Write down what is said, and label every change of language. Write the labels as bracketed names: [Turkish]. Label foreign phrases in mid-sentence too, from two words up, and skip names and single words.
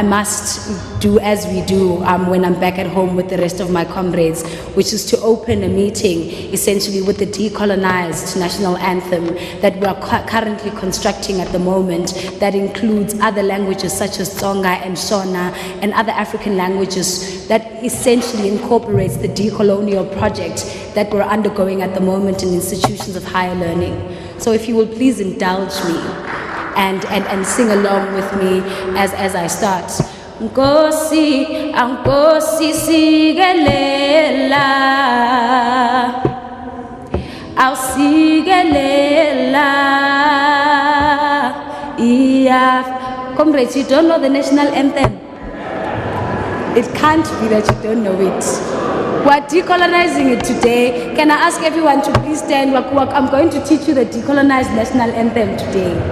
[English] must do as we do when I'm back at home with the rest of my comrades, which is to open a meeting essentially with the decolonized national anthem that we are currently constructing at the moment, that includes other languages such as Tsonga and Shona and other African languages, that essentially incorporates the decolonial project that we're undergoing at the moment in institutions of higher learning. So if you will please indulge me and sing along with me as I start. [Xhosa] Nkosi, Nkosi sigelela, au sigelela, [English] Comrades, you don't know the national anthem? It can't be that you don't know it. We're decolonizing it today. Can I ask everyone to please stand? I'm going to teach you the decolonized national anthem today.